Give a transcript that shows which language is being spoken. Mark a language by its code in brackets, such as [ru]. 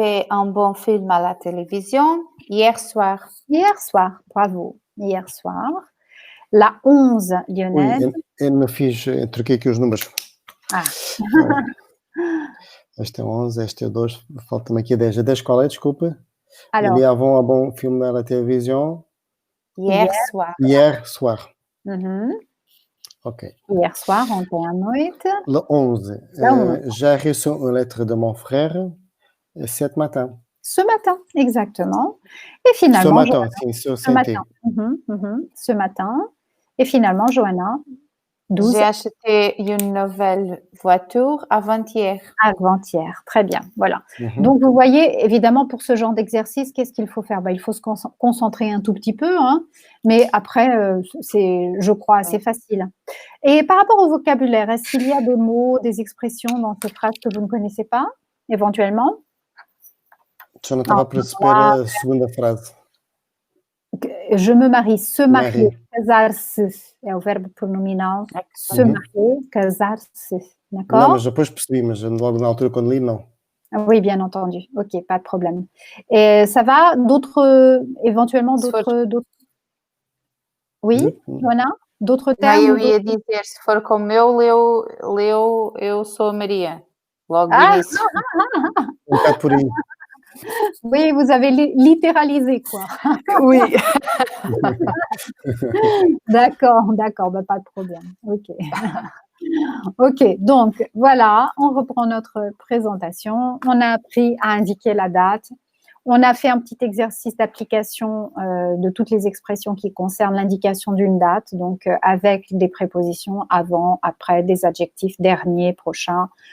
[fr] un bon film à la télévision hier soir. Hier soir, bravo. Hier soir. La 11, Lionel. [pt] Ui, eu não fiz, troquei aqui os números. Este é 11, este é 2, falta-me aqui 10. A 10 qual é? Desculpa. [fr] Alors, Il y avait un bon film à la télévision Hier soir. hier soir. Mhm. Ok. Hier soir, [pt] ontem à noite. [fr] Le 11, Le 11. j'ai reçu une lettre de mon frère cet matin. Ce matin, exactement. Et finalement, Ce matin, sim, sur ce matin. Ce matin. Et finalement, Johanna, 12 J'ai acheté une nouvelle voiture avant-hier. avant-hier. Très bien, voilà. Mhm. Donc, vous voyez, évidemment, pour ce genre d'exercice, qu'est-ce qu'il faut faire? Il faut se concentrer un tout petit peu, hein, mais après, c'est, je crois, assez facile. Et par rapport au vocabulaire, est-ce qu'il y a des mots, des expressions dans ces phrases que vous ne connaissez pas, éventuellement? [pt] Já não estava a perceber a segunda frase. [fr] Je me marie, se marier, Marie. [pt] casar-se, é o verbo pronominal, [fr] se marier, [pt] casar-se, Não, [fr] d'accord? [pt] mas depois percebi, mas logo na altura quando li, não. [fr] Oui, bien entendu. Ok, pas de problème. Et ça va? D'autres, éventuellement, d'autres. Oui, Johanna? D'autres termes? [pt] Eu ia dizer, se for como leu, eu sou a Maria. Logo de início. Um bocado por aí. [fr] Oui, vous avez littéralisé, quoi. Oui. D'accord, pas de problème. Ok. Ok, donc voilà, on reprend notre présentation. On a appris à indiquer la date. On a fait un petit exercice d'application de toutes les expressions qui concernent l'indication d'une date, donc avec des prépositions avant, après, des adjectifs dernier, prochain.